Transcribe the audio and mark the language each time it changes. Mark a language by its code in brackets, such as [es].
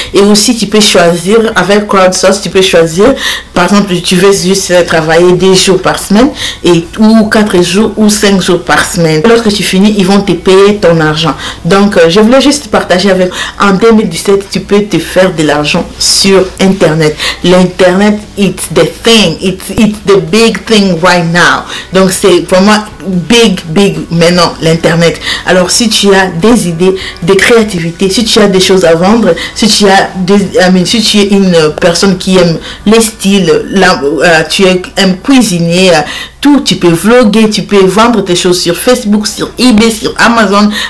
[fr] Et aussi tu peux choisir avec crowdsource, tu peux choisir, par exemple, tu veux juste travailler 2 jours par semaine, ou 4 jours ou 5 jours par semaine. Lorsque tu finis, ils vont te payer ton argent. Donc je voulais juste partager avec, en 2017 tu peux te faire de l'argent sur internet. [en] L'internet, it's the thing, it's the big thing right now. [fr] Donc c'est vraiment big maintenant, l'internet. Alors si tu as des idées de créativité, si tu as des choses à vendre, si tu es une personne qui aime les styles, tu aimes cuisiner, tout, tu peux vlogger, tu peux vendre tes choses sur Facebook, sur eBay, sur Amazon.